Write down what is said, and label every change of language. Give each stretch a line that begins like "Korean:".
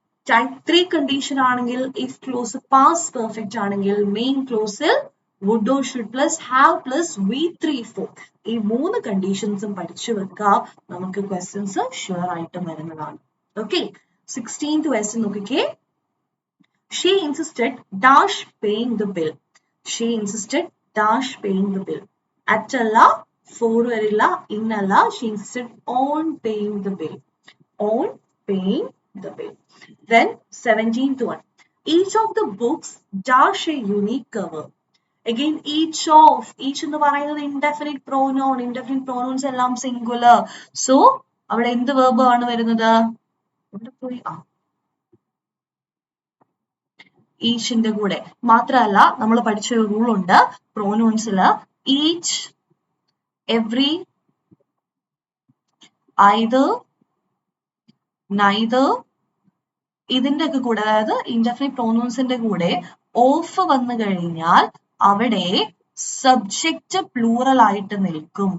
Malayalam: Type 3 condition ആണെങ്കിൽ if close pass perfect ആണെങ്കിൽ main ക്ലോസിൽ
English: would or should plus have plus V3
Malayalam: 4 ഈ 3 കണ്ടീഷൻസും പഠിച്ചു വെക്കുക. നമുക്ക് ക്വസ്റ്റ്യൻസ് ഷുവർ ആയിട്ടും വരുന്നതാണ്. ഓക്കെ, 16th ക്വസ്റ്റ്യൻ നോക്കിക്കേ.
English: She insisted dash paying the bill. She insisted dash paying the bill.
Malayalam: At alla, for varilla, in alla,
English: she insisted on paying the bill. On paying the bill. Then 17th one. Each of the books dash a unique cover. Again, each എന്ന് പറയുന്നത് indefinite pronoun.
Malayalam: Indefinite pronouns എല്ലാം singular. So, അവിടെ എന്ത് verb ആണ് വരുന്നത്? ഇവിടെ പോയി ഈച്ചിന്റെ കൂടെ. മാത്രമല്ല നമ്മൾ പഠിച്ച ഒരു റൂൾ ഉണ്ട് പ്രോനൗൺസില്, ഈച്ച്, എവ്രി, ഐദർ, നൈദർ ഇതിന്റെ ഒക്കെ കൂടെ, അതായത് ഇൻഡെഫിനിറ്റ് പ്രോനൗൺസിന്റെ കൂടെ ഓഫ് വന്നു കഴിഞ്ഞാൽ അവിടെ സബ്ജക്റ്റ് പ്ലൂറൽ ആയിട്ട് നിൽക്കും.